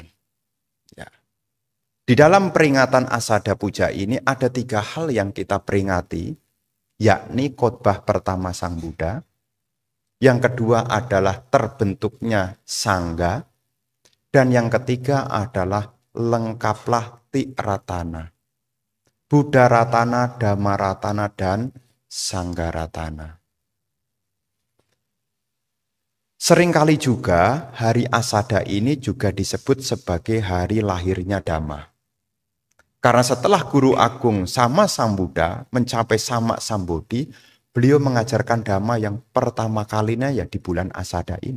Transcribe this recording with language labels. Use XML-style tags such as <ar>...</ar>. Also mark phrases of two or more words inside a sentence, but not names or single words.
<id>Ya. Di dalam peringatan asada puja ini ada 3 hal yang kita peringati, yakni khotbah pertama Sang Buddha. Yang kedua adalah terbentuknya sangga. Dan yang ketiga adalah lengkaplah tiratana.</id> <pi>Buddha ratana, Dhamma ratana,</pi> <id>dan</id> <pi>Sangga ratana.</pi> <id>Seringkali juga hari asada ini juga disebut sebagai hari lahirnya Dhamma. Karena setelah Guru Agung Sama Sambuddha mencapai Sama Sambodhi, beliau mengajarkan Dhamma yang pertama kalinya ya di bulan asada ini.</id>